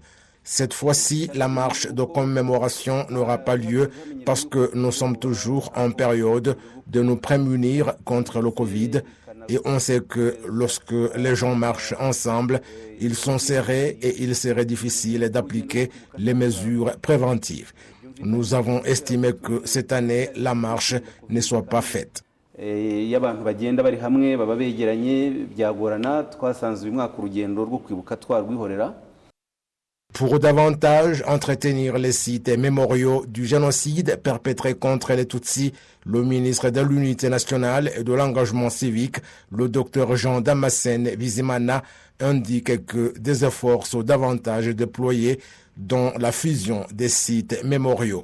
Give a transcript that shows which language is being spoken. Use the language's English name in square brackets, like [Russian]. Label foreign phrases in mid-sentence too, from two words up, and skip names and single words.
[French] Cette fois-ci, la marche de commémoration n'aura pas lieu parce que nous sommes toujours en période de nous prémunir contre le Covid. Et on sait que lorsque les gens marchent ensemble, ils sont serrés et il serait difficile d'appliquer les mesures préventives. Nous avons estimé que cette année, la marche ne soit pas faite. [Kinyarwanda] Iyo abantu bagenda bari hamwe baba begeranye byagorana twasanze uyu mwaka urugendo rwo kwibuka twarwihorera. [French] Pour davantage entretenir les sites mémoriaux du génocide perpétré contre les Tutsis, le ministre de l'Unité nationale et de l'engagement civique, le docteur Jean Damascène Bizimana, indique que des efforts sont davantage déployés dans la fusion des sites mémoriaux.